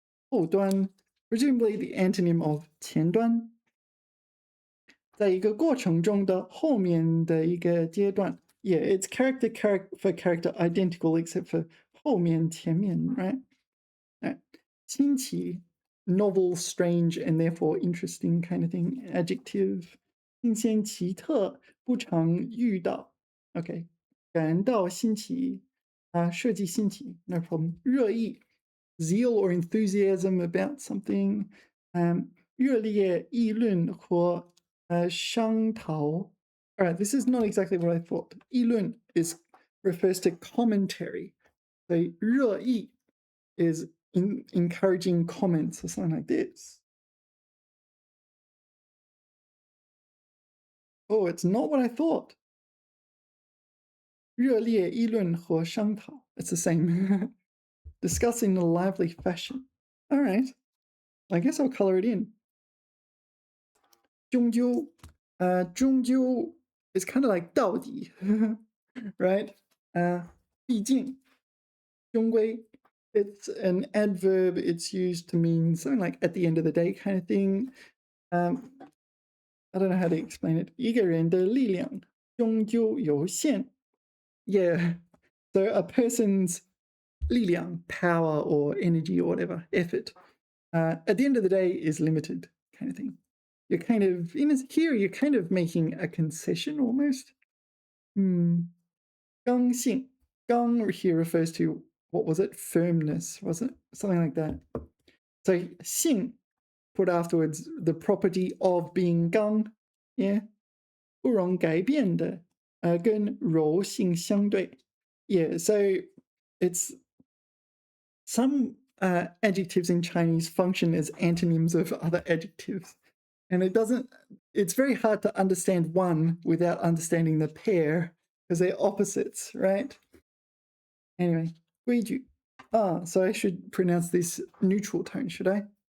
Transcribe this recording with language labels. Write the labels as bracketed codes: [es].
[en] 后端 presumably the antonym of [zh] 前端在一个过程中的后面的一个阶段 [en] yeah, it's character for character identical except for 后面前面 right? 新奇 novel, strange, and therefore interesting kind of thing. Adjective [zh] 新鲜奇特不常遇到 [en] okay, [zh] 感到新奇设计新奇 [en] no problem. 热议 zeal or enthusiasm about something. [zh] 热烈议论或商讨 [en] Alright, this is not exactly what I thought. 议论 refers to commentary. So 热议 is encouraging comments or something like this. Oh, it's not what I thought. [zh] 热烈议论和商讨 [en] it's the same. Discuss in a lively fashion. All right. I guess I'll color it in. 终究 终究 is kind of like 到底 right? 毕竟终归 it's an adverb. It's used to mean something like at the end of the day kind of thing. I don't know how to explain it. [zh] 一个人的力量终究有限 [en] Yeah. So a person's 力量 power or energy or whatever, effort, at the end of the day is limited kind of thing. You're kind of, here you're kind of making a concession almost. 刚性 gang here refers to, what was it? Firmness, was it? Something like that. So 性 put afterwards the property of being 刚 yeah. [zh] 不容改变的跟柔性相对 [en] yeah, so it's some adjectives in Chinese function as antonyms of other adjectives. And it's very hard to understand one without understanding the pair because they're opposites, right? Anyway, 规矩.So I should pronounce this neutral tone, should I?